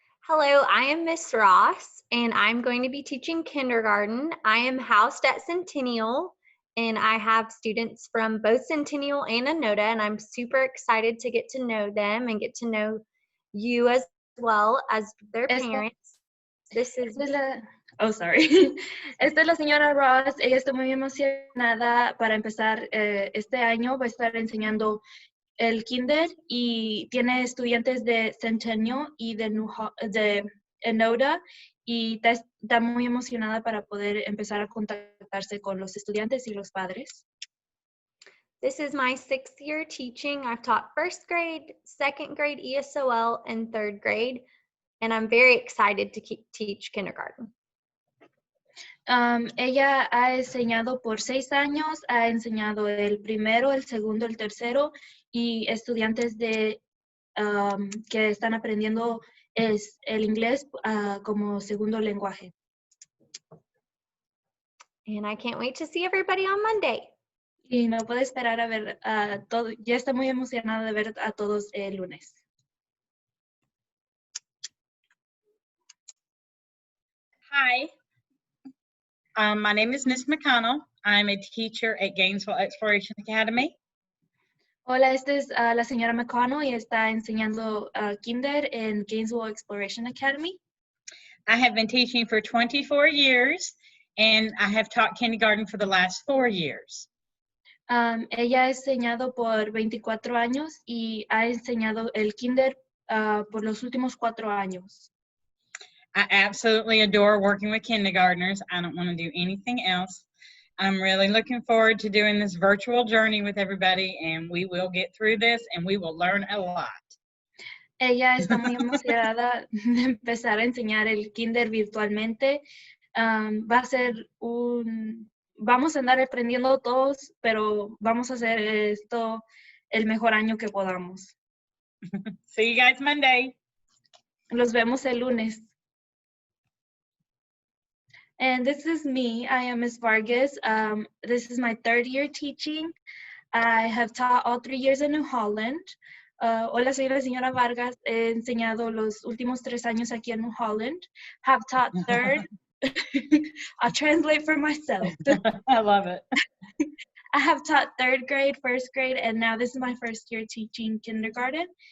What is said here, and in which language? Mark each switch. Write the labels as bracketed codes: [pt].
[en] Hello, I am Miss Ross, and I'm going to be teaching kindergarten. I am housed at Centennial, and I have students from both Centennial and Anoda, and I'm super excited to get to know them and get to know you as well as their [es] Esta- [en] parents. This is [es] Esta es la, [en] oh, sorry. [es] Esta es la señora Ross. Ella está muy emocionada para empezar este año. Va a estar enseñando el kinder y tiene estudiantes de Centennial y de Enoda y está muy emocionada para poder empezar a contactarse con los estudiantes y los padres. [en] This is my 6th year teaching. I've taught 1st grade, 2nd grade ESOL, and 3rd grade, and I'm very excited to teach kindergarten. [es] Ella ha enseñado por 6 años, ha enseñado el primero, el segundo, el tercero y estudiantes que están aprendiendo el inglés como segundo lenguaje. [en] And I can't wait to see everybody on Monday. [es] Y no puede esperar a ver a todos, ya está muy emocionada de ver a todos el lunes. [en] Hi, my name is Miss McConnell. I'm a teacher at Gainesville Exploration Academy. [es] Hola, esta es la señora McConnell y está enseñando kinder en Gainesville Exploration Academy. [en] I have been teaching for 24 years, and I have taught kindergarten for the last 4 years. [es] Ella ha enseñado por 24 años y ha enseñado el kinder por los últimos 4 años. [en] I absolutely adore working with kindergartners. I don't want to do anything else. I'm really looking forward to doing this virtual journey with everybody, and we will get through this, and we will learn a lot. [es] Ella está muy emocionada de empezar a enseñar el kinder virtualmente. Va a ser vamos a andar aprendiendo todos, pero vamos a hacer esto el mejor año que podamos. [en] See you guys Monday. [es] Los vemos el lunes. [en] And this is me. I am Ms. Vargas. This is my 3rd year teaching. I have taught all 3 years in New Holland. [es] Hola, soy la señora Vargas. He enseñado los últimos 3 años aquí en New Holland. [en] Have taught 3rd. I'll translate for myself. I love it. I have taught 3rd grade, 1st grade, and now this is my 1st year teaching kindergarten.